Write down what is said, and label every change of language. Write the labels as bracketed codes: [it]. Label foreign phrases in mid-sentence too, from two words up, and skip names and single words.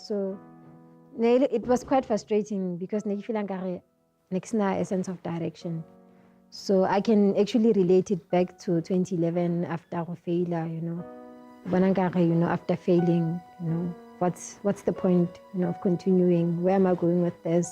[en] So it was quite frustrating because [tn] ne ke feel nkare ne ke sena [en] a sense of direction. So I can actually relate it back to 2011 after go failure, you know. [tn] Bona nkare, [en] you know, after failing, you know, what's the point, you know, of continuing? Where am I going with this?